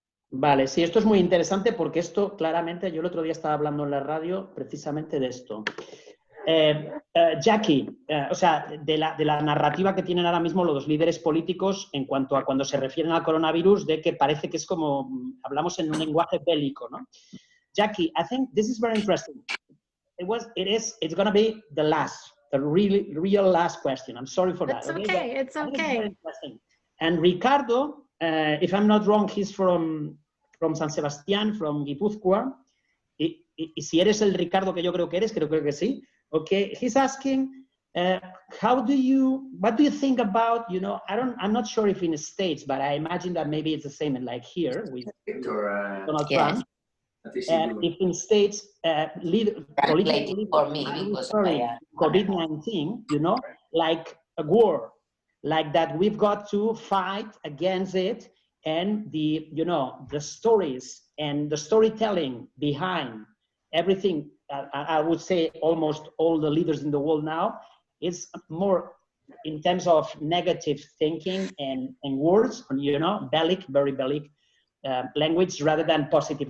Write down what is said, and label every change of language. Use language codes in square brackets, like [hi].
[es] Vale, sí, esto es muy interesante porque esto claramente, yo el otro día estaba hablando en la radio precisamente de esto. Jackie, o sea, de la narrativa que tienen ahora mismo los líderes políticos en cuanto a cuando se refieren al coronavirus, de que parece que es como, hablamos en un lenguaje bélico, ¿no? [en] Jackie, I think this is very interesting. It's going to be the real last question. I'm sorry for that. It's okay. And Ricardo, if I'm not wrong, he's from San Sebastián, from Guipúzcoa. [es] Y si eres el Ricardo que yo creo que eres, creo que sí. [en] Okay, he's asking, what do you think about, I'm not sure if in the States, but I imagine that maybe it's the same like here with Donald Trump. If in States, COVID-19, like a war, like that we've got to fight against it, and the stories and the storytelling behind everything, I would say almost all the leaders in the world now, is more in terms of negative thinking and words, very bellic language rather than positive.